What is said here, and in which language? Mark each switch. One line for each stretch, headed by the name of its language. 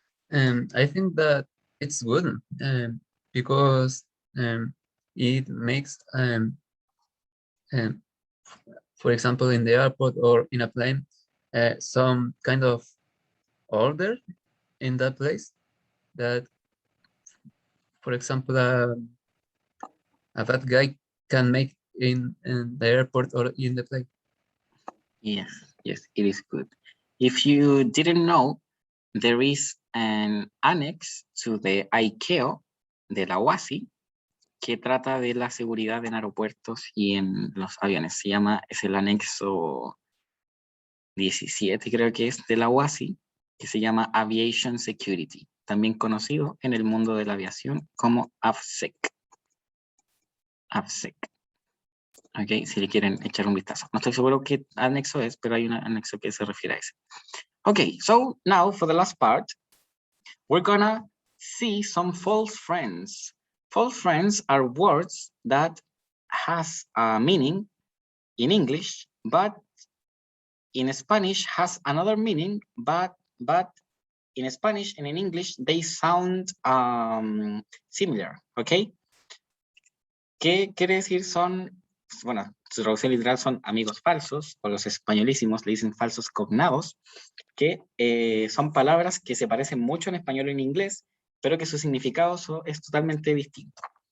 English: I think that it's good because it makes, for example, in the airport or in a plane, some kind of order in that place that, for example, a bad guy can make in the airport or in the plane. Yes, yes, it is good. If you didn't know, there is an annex to the ICAO
Spanish: de la OASI que trata de la seguridad en aeropuertos y en los aviones. Es el anexo 17, creo que es, de la OASI, que se llama Aviation Security, también conocido en el mundo de la aviación como AFSEC. AFSEC. Ok, si le quieren echar un vistazo. No estoy seguro qué anexo es, pero hay un anexo que se refiere a ese.
English: Okay, so now for the last part, we're gonna see some false friends. False friends are words that has a meaning in English, but in Spanish has another meaning, but in Spanish and in English, they sound similar, okay?
Spanish: ¿Qué quiere decir son? Bueno, su traducción literal son amigos falsos, o los españolísimos le dicen falsos cognados, que son palabras que se parecen mucho en español y en inglés, pero que su significado es totalmente distinto.